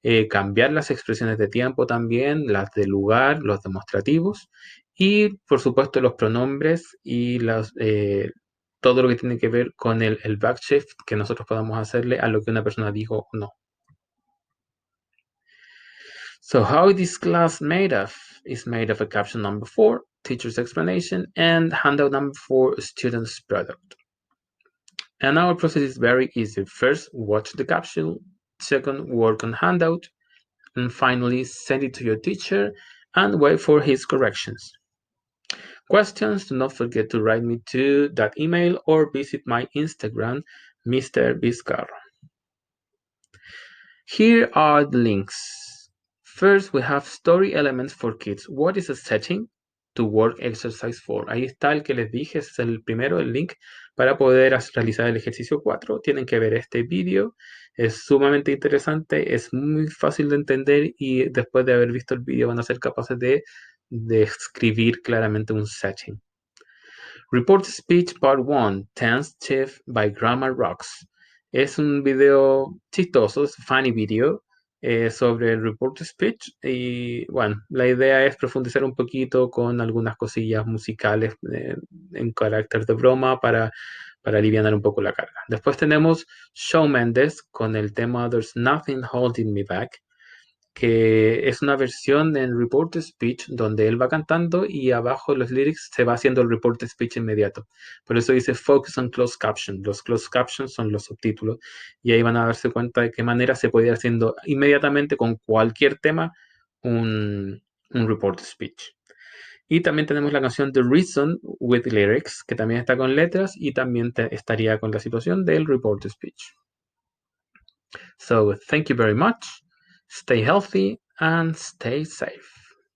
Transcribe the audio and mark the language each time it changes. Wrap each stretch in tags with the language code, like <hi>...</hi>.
<es>Cambiar las expresiones de tiempo también, las de lugar, los demostrativos y por supuesto los pronombres y todo lo que tiene que ver con el backshift que nosotros podamos hacerle a lo que una persona dijo o no.</es> <en>So how is this class made of? Is made of a caption number 4, teacher's explanation, and handout number 4, student's product. And our process is very easy. First, watch the capsule. Second, work on handout. And finally, send it to your teacher and wait for his corrections. Questions, do not forget to write me to that email or visit my Instagram, Mr. Vizcarro. Here are the links. First, we have story elements for kids. What is a setting? To work exercise 4.</en> <es>Ahí está el que les dije, es el primero, el link para poder realizar el ejercicio 4. Tienen que ver este vídeo, es sumamente interesante, es muy fácil de entender y después de haber visto el vídeo van a ser capaces de escribir claramente un setting.</es> <en>Report Speech Part 1, Tense Shift by Grammar Rocks.</en> <es>Es un video chistoso, es</es> <en>funny video,</en> <es>sobre el report speech y bueno, la idea es profundizar un poquito con algunas cosillas musicales en carácter de broma para aliviar un poco la carga. Después tenemos Shawn Mendes con el tema There's Nothing Holding Me Back, que es una versión en report to speech donde él va cantando y abajo los lyrics se va haciendo el report to speech inmediato. Por eso dice focus on closed caption. Los closed captions son los subtítulos y ahí van a darse cuenta de qué manera se puede ir haciendo inmediatamente con cualquier tema un report to speech. Y también tenemos la canción The Reason with Lyrics, que también está con letras y también estaría con la situación del report to speech.</es> <en>So, thank you very much. Stay healthy and stay safe.</en>